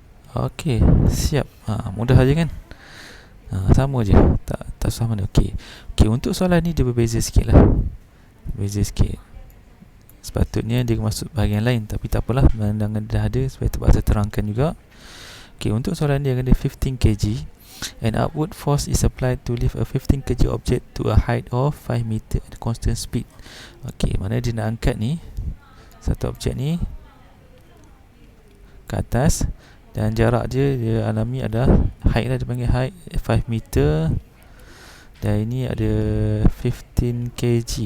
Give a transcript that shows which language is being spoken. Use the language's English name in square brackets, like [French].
[Malay] Okey, siap. Mudah aja kan? Sama je. Tak susah mana. Okey. Okey, untuk soalan ni dia berbeza sikit lah. Berbeza sikit. Sepatutnya dia masuk bahagian lain, tapi tak apalah, pandangan dah ada supaya terpaksa terangkan juga. Okey, untuk soalan dia ada 15 kg. [English] An upward force is applied to lift a 15 kg object to a height of 5 meter at constant speed. [Malay] Okey, mana dia nak angkat ni satu objek ni ke atas dan jarak dia alami adalah height lah, dia panggil height 5 meter dan ini ada 15 kg.